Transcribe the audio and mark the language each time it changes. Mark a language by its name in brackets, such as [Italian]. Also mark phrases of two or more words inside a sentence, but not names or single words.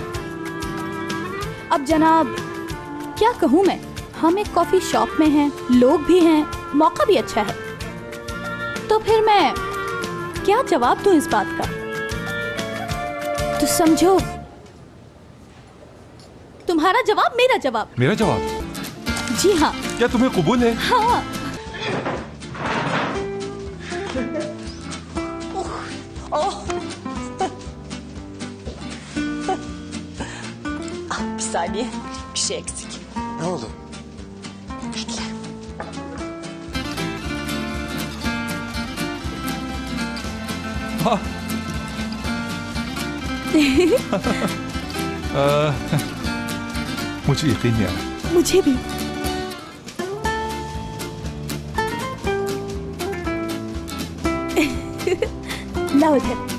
[Hindi] अब जनाब क्या कहूँ मैं, हम एक कॉफी शॉप में हैं, लोग भी हैं, मौका भी अच्छा है, तो फिर मैं क्या जवाब दूं इस बात का? तो समझो, तुम्हारा जवाब मेरा जवाब। मेरा जवाब? जी हाँ। क्या तुम्हें कबूल है? हाँ। [Turkish] Bir saniye, bir şey eksik. Ne oldu? [Hindi] मुझे यकीन नहीं आ रहा। मुझे भी। ना उधर।